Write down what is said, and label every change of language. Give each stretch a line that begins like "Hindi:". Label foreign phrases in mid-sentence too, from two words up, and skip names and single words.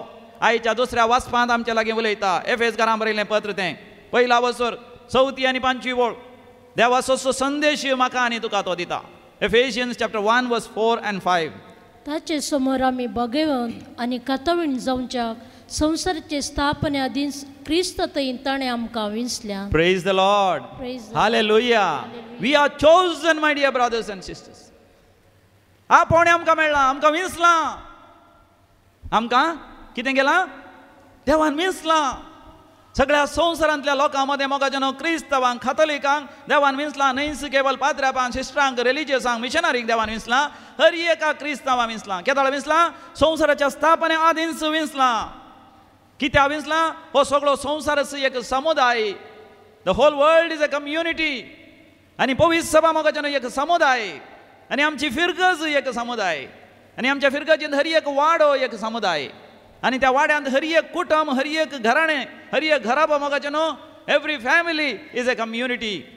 Konkani: आयच्या दुसऱ्या वाचपांत आमचे लागीं उलयता. एफेसकारांक बरयल्लें पत्र तें 1 वचोर 4 आनी 5 ओळ. देवाचो संदेश म्हाका आनी तुका तो दिता.
English: Ephesians chapter 1 verse 4 and 5. ताचे समोर आमी भगवंत आनी कातवीण जावच्या संवसाराचे स्थापने आदीं क्रिस्ततयेन ताणें आमकां विंसल्या. Praise the Lord, hallelujah. We are chosen my dear brothers and sisters.
Konkani: आपोवणें आमकां मेळ्ळां, आमकां विंसलां. आमकां कितें केलां? देवान विंसलां. सगळ्या संवसारांतल्या लोकां मदें मोगाचें न्हू क्रिस्तवांक, कॅथलिकांक देवान विंसलां. न्हयच केवळ पाद्र्यापांक, सिस्टरांक, रिलिजियसांक, मिशनरींक देवान विंसलां. हर एका क्रिस्तावांक विंसलां. केदाळ विंसलां? संवसाराच्या स्थापने आदींच विंसलां. कित्याक विंसलां? हो सगळो संवसारच एक समुदाय.
English: The whole world is a community.
Konkani: आनी पवित्र सभा मोगाचें न्हू एक समुदाय. आनी आमची फिरगज एक समुदाय. आनी आमच्या फिरगजींत हर एक वाडो एक समुदाय. आनी त्या वाड्यांत हर एक कुटुंब, हर एक घराणें, हर एक घराबो मोगाचें न्हू,
English: every family is a community.